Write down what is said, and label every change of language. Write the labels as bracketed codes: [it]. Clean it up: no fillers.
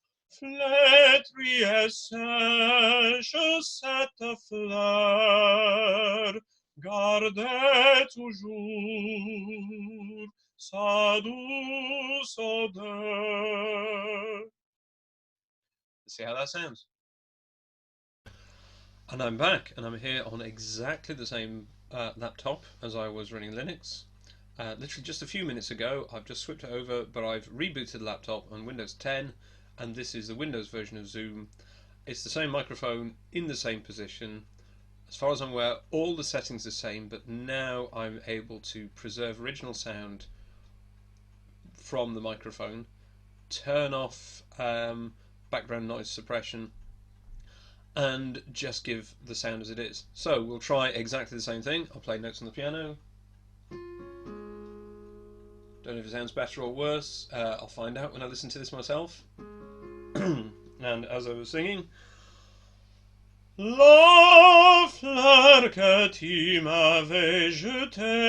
[fr] Flétrie et sèche cette fleur, gardez toujours sa douce odeur. [en] See how that sounds. And I'm back, and I'm here on exactly the same laptop as I was running Linux. Literally just a few minutes ago, I've just switched it over, but I've rebooted the laptop on Windows 10, and this is the Windows version of Zoom. It's the same microphone in the same position. As far as I'm aware, all the settings are the same, but now I'm able to preserve original sound from the microphone, turn off background noise suppression, and just give the sound as it is. So we'll try exactly the same thing. I'll play notes on the piano. Don't know if it sounds better or worse. I'll find out when I listen to this myself. And as I was singing, [fr] la fleur que tu m'avais jetée